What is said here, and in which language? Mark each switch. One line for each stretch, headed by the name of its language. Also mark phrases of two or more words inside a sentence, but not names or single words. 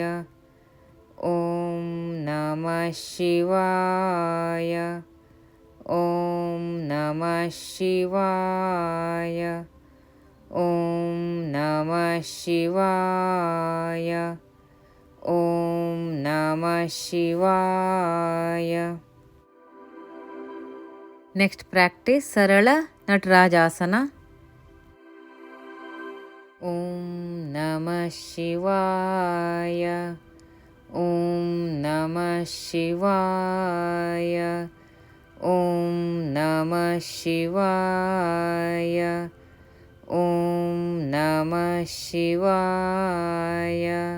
Sanskrit: ಓಂ ನಮಃ ಶಿವಾಯ. ಓಂ ನಮಃ ಶಿವಾಯ. ಓಂ ನಮಃ ಶಿವಾಯ. ಓಂ ನಮಃ ಶಿವಾಯ.
English: next practice
Kannada: ಸರಳ ನಟರಾಜಾಸನ.
Sanskrit: ಓಂ ನಮಃ ಶಿವಾಯ. ಓಂ ನಮಃ ಶಿವಾಯ. ಓಂ ನಮಃ ಶಿವಾಯ. ಓಂ ನಮಃ ಶಿವಾಯ.